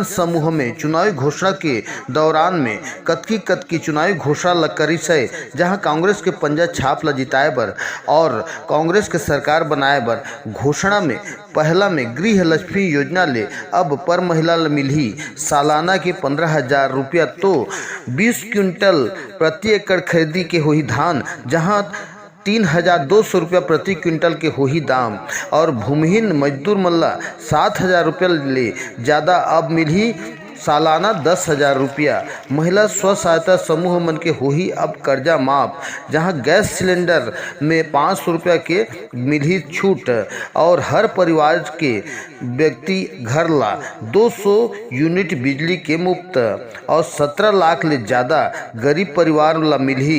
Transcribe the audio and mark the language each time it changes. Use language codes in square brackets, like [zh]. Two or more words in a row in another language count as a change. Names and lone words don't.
[hne] समूह में चुनावी घोषणा के दौरान में कतकी चुनावी घोषणा ल करिसे, जहां कांग्रेस के पंजा छाप ल जिताए बर और कांग्रेस के सरकार बनाए बर घोषणा में पहला में गृह लक्ष्मी योजना ले अब पर महिला मिली सालाना के 15,000 रुपया, तो 20 क्विंटल प्रति एकड़ खरीदी के होही धान, जहां 3,200 रुपया प्रति क्विंटल के होही दाम, और भूमिहीन मजदूर मल्ला 7,000 रुपया ले ज़्यादा अब मिली सालाना 10,000 रुपया। महिला स्व सहायता समूह मन के होही अब कर्जा माफ, जहां गैस सिलेंडर में 500 रुपया के मिली छूट, और हर परिवार के व्यक्ति घर ला 200 यूनिट बिजली के मुफ्त, और 17 लाख ले ज़्यादा गरीब परिवार ला मिली